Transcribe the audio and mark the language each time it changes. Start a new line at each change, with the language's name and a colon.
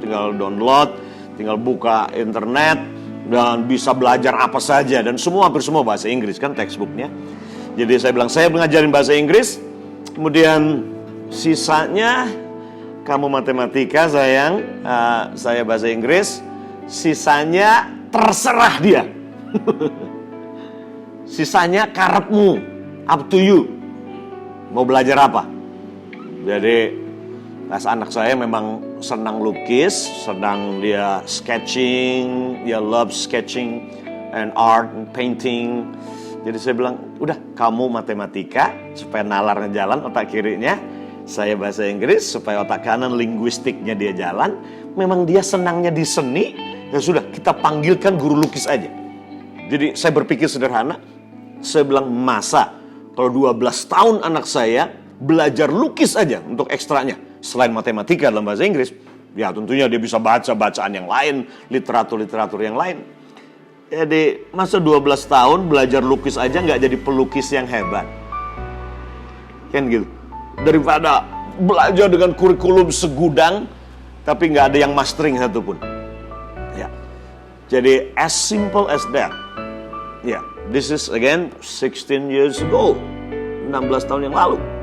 Indonesian: Tinggal download, tinggal buka internet dan bisa belajar apa saja, dan hampir semua bahasa Inggris kan textbooknya. Jadi saya bilang, saya mengajarin bahasa Inggris, kemudian sisanya kamu matematika sayang, saya bahasa Inggris, sisanya terserah dia. Sisanya karepmu,
English: up to you.
Indonesian: Mau belajar apa? Jadi anak saya memang senang lukis, senang dia sketching, dia
English: love sketching and art and painting.
Indonesian: Jadi saya bilang, udah kamu matematika supaya nalarnya jalan otak kirinya, saya bahasa Inggris supaya otak kanan linguistiknya dia jalan. Memang dia senangnya di seni, ya sudah kita panggilkan guru lukis aja. Jadi saya berpikir sederhana, saya bilang masa kalau 12 tahun anak saya belajar lukis aja untuk ekstranya, selain matematika dalam bahasa Inggris, ya tentunya dia bisa baca bacaan yang lain, literatur yang lain. Jadi masa 12 tahun belajar lukis aja nggak jadi pelukis yang hebat, kan gitu. Daripada belajar dengan kurikulum segudang tapi nggak ada yang mastering satupun. Ya, jadi
English: as simple as that. Ya, this is again 16 years ago,
Indonesian: 16 tahun yang lalu.